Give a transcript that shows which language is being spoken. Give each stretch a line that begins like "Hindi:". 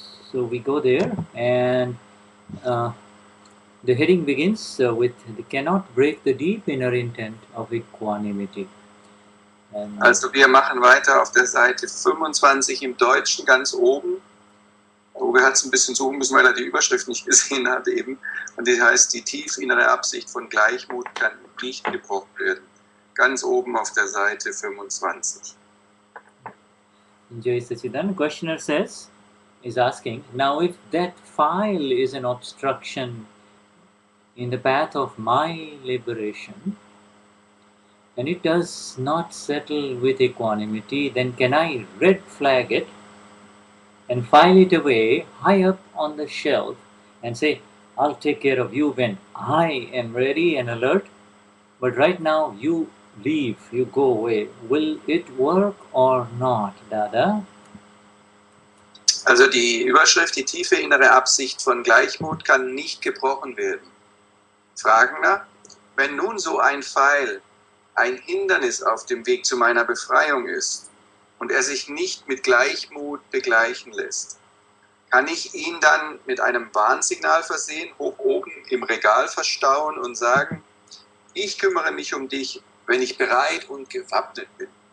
English: So we go there, and the heading begins with cannot break the deep inner intent of equanimity. And,
German: Also wir machen weiter auf der Seite 25 im Deutschen ganz oben. Uwe hat es ein bisschen suchen müssen, weil er die Überschrift nicht gesehen hat eben. Und die heißt, die tief innere Absicht von Gleichmut kann nicht gebrochen werden. Ganz oben auf der Seite 25.
English: Jai Satchidanand, questioner is asking, now if that file is an obstruction in the path of my liberation, and it does not settle with equanimity, then can I red flag it and file it away high up on the shelf and say, I'll take care of you when I am ready and alert, but right now you leave, you go away. Will it work or not, Dada?
German: Also die Überschrift, die tiefe innere Absicht von Gleichmut kann nicht gebrochen werden. Fragender, wenn nun so ein Pfeil ein Hindernis auf dem Weg zu meiner Befreiung ist und er sich nicht mit Gleichmut begleichen lässt, kann ich ihn dann mit einem Warnsignal versehen, hoch oben im Regal verstauen und sagen, ich kümmere mich um dich, wenn ich bereit und gewappnet bin.